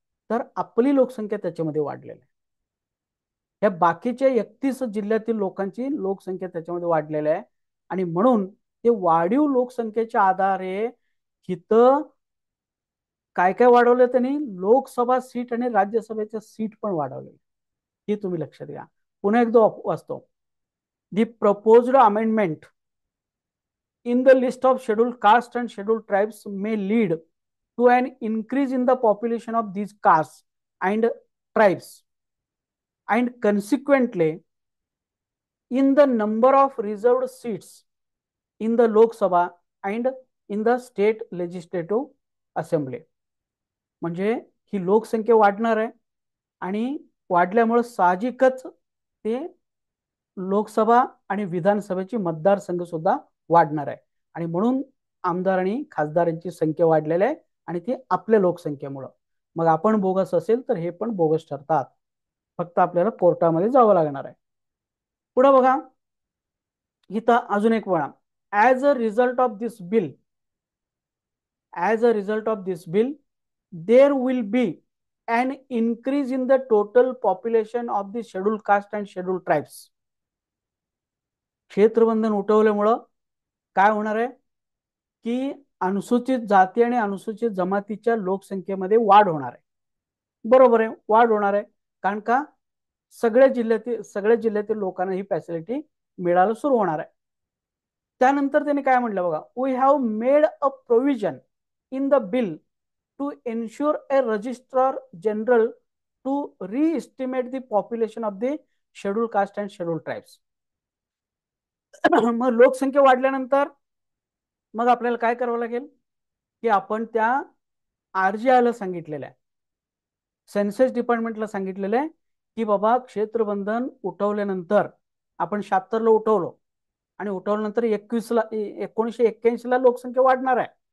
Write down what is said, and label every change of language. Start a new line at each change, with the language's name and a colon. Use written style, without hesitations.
Marathi: तर आपली लोकसंख्या त्याच्यामध्ये वाढलेली आहे. या बाकीच्या 31 जिल्ह्यातील लोकांची लोकसंख्या त्याच्यामध्ये वाढलेली आहे आणि म्हणून ते वाढीव लोकसंख्येच्या आधारे इथं काय काय वाढवलं त्यांनी? लोकसभा सीट आणि राज्यसभेच्या सीट पण वाढवले. हे तुम्ही लक्षात घ्या. पुन्हा एकदा वाचतो.
English: The proposed amendment in the list of scheduled castes and scheduled tribes may lead to an increase in the population of these castes and tribes, and consequently in the number of reserved seats in the Lok Sabha and in the state legislative assembly.
Marathi: म्हणजे ही लोकसंख्या वाढणार आहे आणि वाढल्यामुळे साहजिकच ते लोकसभा आणि विधानसभेची मतदारसंघ सुद्धा वाढणार आहे आणि म्हणून आमदार आणि खासदारांची संख्या वाढलेली आहे आणि ती आपल्या लोकसंख्येमुळे. मग आपण बोगस असेल तर हे पण बोगस ठरतात. फक्त आपल्याला कोर्टामध्ये जावं लागणार आहे. पुढे बघा, इथं अजून एक वळा.
English: As a result of this bill, as a result of this bill there will be an increase in the total population of the scheduled caste and scheduled tribes.
Marathi: क्षेत्रबंधन उठवल्यामुळं काय होणार आहे की अनुसूचित जाती आणि अनुसूचित जमातीच्या लोकसंख्येमध्ये वाढ होणार आहे. बरोबर आहे, वाढ होणार आहे. कारण का सगळ्या जिल्ह्यातील लोकांना ही फॅसिलिटी मिळायला सुरू होणार आहे. त्यानंतर त्यांनी काय म्हटलं बघा,
English: We have made a provision in the bill to ensure a registrar general to re-estimate the population of the scheduled caste and scheduled tribes.
Marathi: मग लोकसंख्या वाढल्यानंतर मग आपल्याला काय करावं लागेल की आपण त्या आरजीआयला सांगितलेलं आहे, सेन्सस डिपार्टमेंटला सांगितलेलं आहे की बाबा क्षेत्रबंधन उठवल्यानंतर आपण 76ला उठवलो आणि उठवल्यानंतर 1981ला लोकसंख्या वाढणार आहे.